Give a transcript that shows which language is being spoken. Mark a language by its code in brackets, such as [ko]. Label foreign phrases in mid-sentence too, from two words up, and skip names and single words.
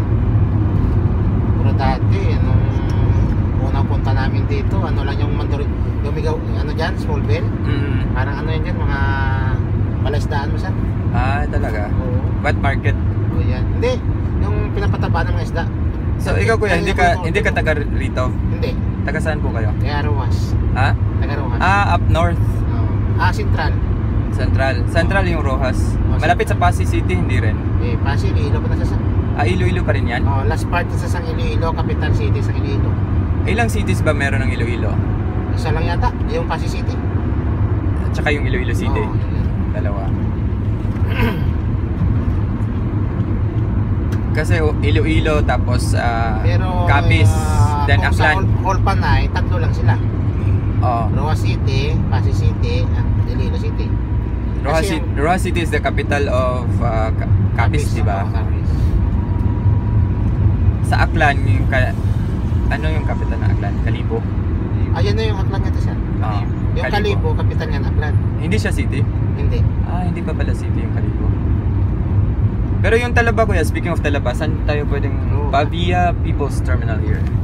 [tl] Pero dati, nung unang punta namin dito, ano lang yung Mandurriao, ano dyan, Smallville? Parang ano yan dyan, mga palaisdaan mo siya. Talaga? Oo. [en] Wet market? [tl] Oo, yan. Hindi, yung pinapataba ng mga isda. So ikaw kuya, hindi ka taga rito? Hindi. Taga saan po kayo? Kaya Rojas. Taga Rojas. [en] Up north. [tl] Central. Central yung Rojas. Malapit sa Pasig City, hindi rin? [hil] Pasig, Iloilo pa na sa [tl] Iloilo pa rin yan? [en] last part [hil] sa Sang Iloilo, [en] capital city [hil] sa Iloilo. [tl] Ilang cities ba meron ng Iloilo? Isa lang yata, yung Pasig City. At saka yung Iloilo City? Dalawa. Kasi Iloilo, tapos pero Capiz, then kung Aklan. sa Olpanay, tatlo lang sila. Rojas City, Pasig City, at Iloilo City. [en] Rojas City is the capital of Capiz, [tl] di ba? Capiz. Sa Aklan, ano yung capital ng Aklan? Kalibo? Ayan na yung Aklan nito siya. Yung Kalibo, kapital niyan Aklan. Hindi siya city? Hindi. Hindi pa pala city yung Kalibo. Pero yung Talaba kuya, [en] speaking of [tl] Talaba, saan tayo pwedeng Pavia People's Terminal here?